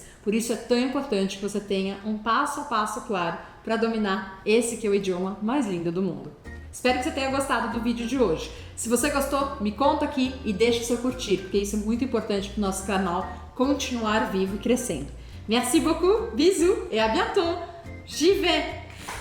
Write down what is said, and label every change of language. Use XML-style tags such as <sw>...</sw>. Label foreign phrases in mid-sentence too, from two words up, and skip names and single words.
<pt>Por isso é tão importante que você tenha um passo a passo claro para dominar esse que é o idioma mais lindo do mundo. Espero que você tenha gostado do vídeo de hoje. Se você gostou, me conta aqui e deixa o seu curtir, porque isso é muito importante para o nosso canal continuar vivo e crescendo.</pt> <fr>Merci beaucoup, bisous et à bientôt! J'y vais!</fr>